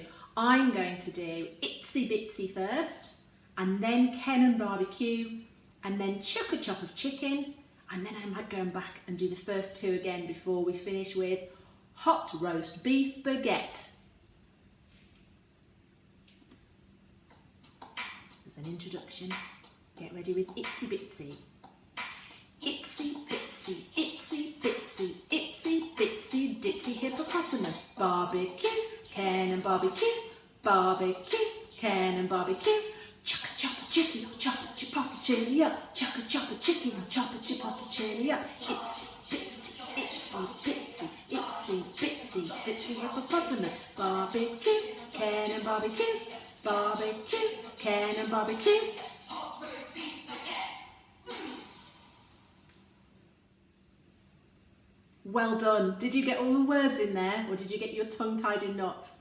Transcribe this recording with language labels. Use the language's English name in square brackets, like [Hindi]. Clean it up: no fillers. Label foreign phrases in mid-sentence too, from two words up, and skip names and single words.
[English] I'm going to do itsy bitsy first, and then Ken and barbecue, and then chuck a chop of chicken, and then I might go back and do the first 2 again before we finish with hot roast beef baguette. As an introduction, get ready with itsy bitsy. Itsy bitsy, itsy bitsy, itsy bitsy, ditsy hippopotamus. Barbecue, Ken and barbecue, barbecue, Ken and barbecue. Chuck a chop of chicken or chop a chipotle chili up. Chuck a chop of chicken or chop a chipotle chili up. Itsy bitsy, itsy bitsy, itsy bitsy, ditsy hippopotamus. Barbecue, Ken and barbecue, barbecue, Ken and barbecue. Well done. Did you get all the words in there, or did you get your tongue tied in knots?